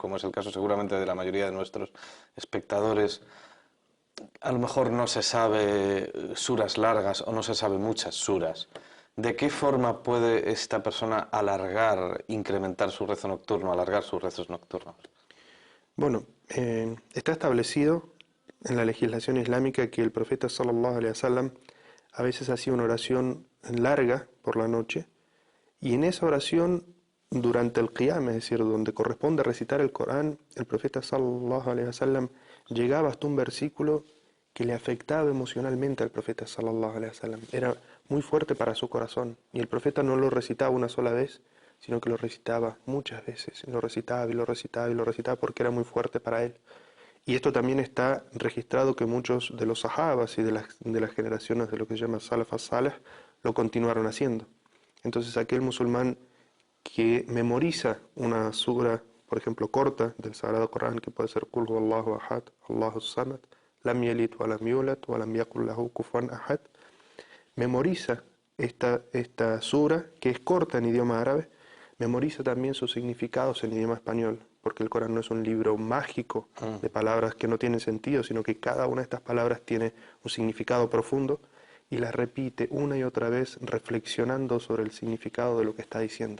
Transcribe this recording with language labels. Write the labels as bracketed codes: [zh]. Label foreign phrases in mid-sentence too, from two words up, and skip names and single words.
[es] Como es el caso seguramente de la mayoría de nuestros espectadores, a lo mejor no se sabe suras largas o no se sabe muchas suras? ¿De qué forma puede esta persona alargar, incrementar su rezo nocturno, alargar sus rezos nocturnos? Bueno, está establecido en la legislación islámica que el profeta [ar] صلى الله عليه وسلم [es] a veces hacía una oración larga por la noche y en esa oración durante el qiyam, es decir, donde corresponde recitar el Corán, el profeta [ar] صلى الله عليه وسلم [es] llegaba hasta un versículo que le afectaba emocionalmente al profeta [ar] صلى الله عليه وسلم. [es] Era muy fuerte para su corazón y el profeta no lo recitaba una sola vez, sino que lo recitaba muchas veces, lo recitaba y lo recitaba y lo recitaba porque era muy fuerte para él. Y esto también está registrado que muchos de los sahabas y de las generaciones de lo que se llama [ar] السلف الصالح [es] lo continuaron haciendo. Entonces aquel musulmán que memoriza una sura, por ejemplo, corta del Sagrado Corán, que puede ser [ar] قل هو الله أحد الله الصمد لم يلد ولم يولد ولم يكن له كفوا أحد, [es] memoriza esta sura, que es corta en idioma árabe, memoriza también sus significados en idioma español, porque el Corán no es un libro mágico de palabras que no tienen sentido, sino que cada una de estas palabras tiene un significado profundo y las repite una y otra vez reflexionando sobre el significado de lo que está diciendo.